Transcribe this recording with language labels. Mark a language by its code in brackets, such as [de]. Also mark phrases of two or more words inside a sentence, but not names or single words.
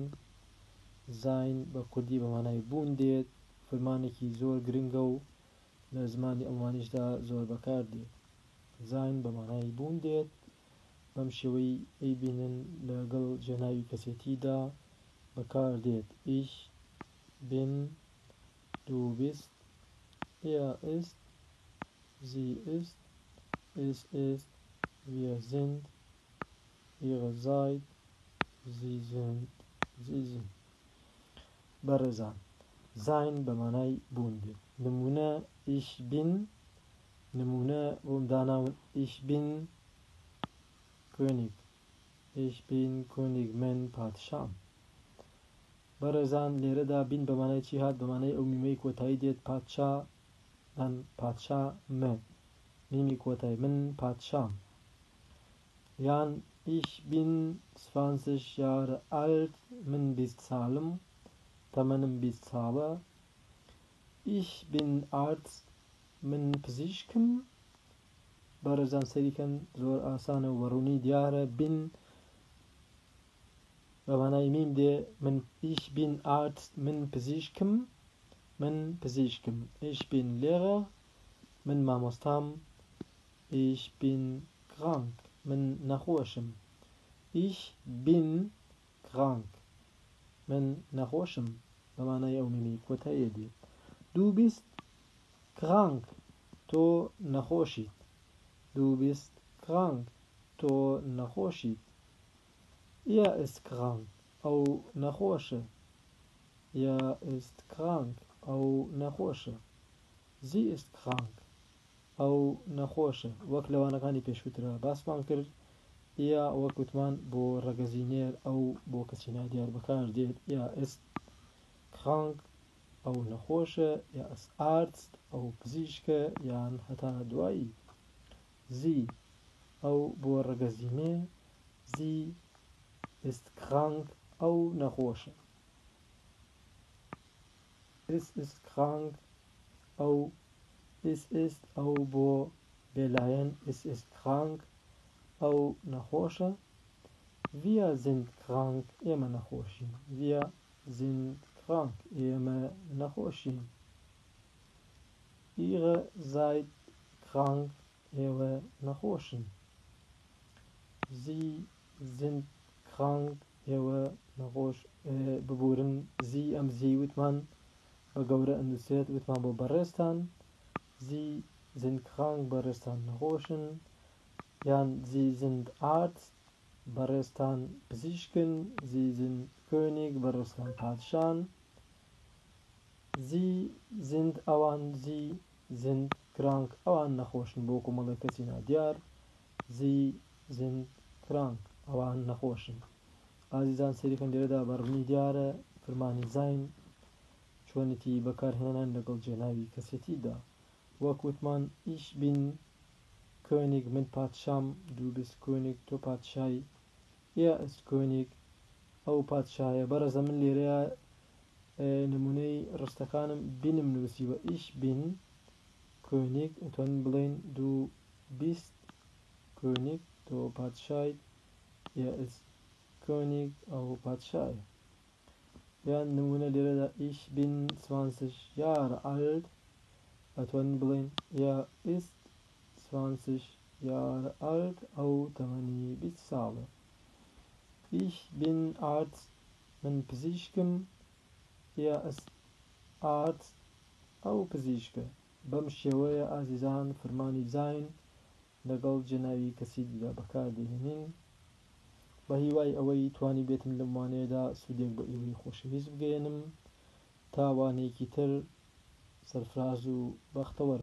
[ckb] زاین بە کوردی بە مانای بوون دێت، فرمانێکی زۆر گرنگە و لە زمانی ئەڵمانیشدا زۆر بەکار دێت. زاین بە مانای بوون دێت، بەم شێوەی ئەیبینن لەگەڵ جێناوی کەسێتیدا بەکار دێت. [de] Ich bin, du bist, ist, sie ist, es ist, wir sind, ihr seid, sie sind, sie sind. [ckb] بەڕێزان، زاین بە مانای بوون دێت. [de] نمونە ich bin، [ckb] نمونە بۆم داناون [de] ich bin König، ich bin König، [ckb] من پادشام. بەڕێزان لێرەدا بین بە مانای چی هات؟ بە مانای ئەو میمەی کۆتایی دێت، پادشا، من پادشا، من میمی کۆتایی، من پادشام. [de] یان ich bin 20 Jahre alt، [ckb] من 20 ساڵم، تەمەنم 20 ساڵە. [de] ich bin Arzt، [ckb] من پزیشکم. بەڕێزان سەریکەن، زۆر ئاسانە و بەڕوونی دیارە. bin بە مانای میم دێ، من [de] ich bin Arzt، [ckb] من پزیشکم، من پزیشکم. [de] ich bin Lehrer، [ckb] من مامۆستام. [de] ich bin krank، [ckb] من نەخۆشم. [de] ich bin krank، [ckb] من نەخۆشم، بە مانای ئەو میمی کۆتاییە دێت. [de] du bist krank، [ckb] تۆ نەخۆشیت. [de] du bist krank، [ckb] تۆ نەخۆشیت. [de] er ist krank، [ckb] ئەو نەخۆشە. [de] er ist krank، [ckb] ئەو نەخۆشە. [de] sie ist krank، [ckb] ئەو نەخۆشە. وەک لەوانەکانی پێشووترە باسمان کرد، er وەک وتمان بۆ ڕەگەزینێر ئەو بۆ کەسی نادیار بەکار دێت. [de] er ist krank، [ckb] ئەو نەخۆشە. [de] er ist Arzt، [ckb] ئەو پزیشکە یان هەتا دوایی. sie، ئەو بۆ ڕەگەزینێ. [de] sie ist krank، [ckb] ئەو نەخۆشە. [de] es ist krank، ئەو es ist، [ckb] ئەو بۆ بێلایەن. [de] es ist krank، [ckb] ئەو نەخۆشە. [de] wir sind krank، [ckb] ئێمە نەخۆشین. [de] wir sind krank، [ckb] ئێمە نەخۆشین. [de] ihr seid krank، [ckb] ئێوە نەخۆشن. [de] sie sind krank، [ckb] ئێوە نەخۆش ببورن. sie ئەم زی وتمان بە گەورە ئەنووسێت، وتمان بۆ بەڕێستان. [de] sie sind krank، [ckb] بەڕێستان نەخۆشن. [de] یان sie sind Arzt، [ckb] بەڕێستان پزیشکن. [de] sie sind König، [ckb] بەڕێستان پادشان. [de] sie sind، ئەوان sie sind krank، [ckb] ئەوان نەخۆشن، بۆ کۆمەڵێ کەسی نادیار. [de] sie sind krank، [ckb] ئەوان نەخۆشن. ئازیزان سەریکەن لێرەدا بەڕوونی دیارە فرمانی زاین چۆنێتی بەکارهێنان لەگەڵ جێناوی کەسێتیدا. وەک وتمان [de] ich bin König، [ckb] من پادشام. [de] du bist König، [ckb] تۆ پادشایی. [de] er ist König، [ckb] ئەو پادشایە. بەڕێزە من لێرەیە نمونەی ڕستەکانم بینم نووسیوە. [de] ich bin König، [ckb] ئەتوانین بڵێن [de] du bist König، [ckb] تۆ پادشایت. [de] er ist König، [ckb] ئەو پادشایە. یان نمونە لێرەدا [de] ich bin 20 Jahre alt، [ckb] ئەتوانین بڵێن [de] er ist 20 Jahre alt، [ckb] ئەو تەمەنی 20 ساڵە. [de] ich bin Arzt، [ckb] من پزیشکم. [de] er ist Arzt، [ckb] ئەو پزیشکە. بەم شێوەیە ئازیزان فرمانی زاین لەگەڵ جێناوی کەسیدا بەکار دێنین. بە هیوای ئەوەی توانی بێتم لەم وانەیەدا سوودێک بە ئێوەی خۆشەویست بگەێنم. تا وانەیەکی تر سەرفراز و بەختەوەر.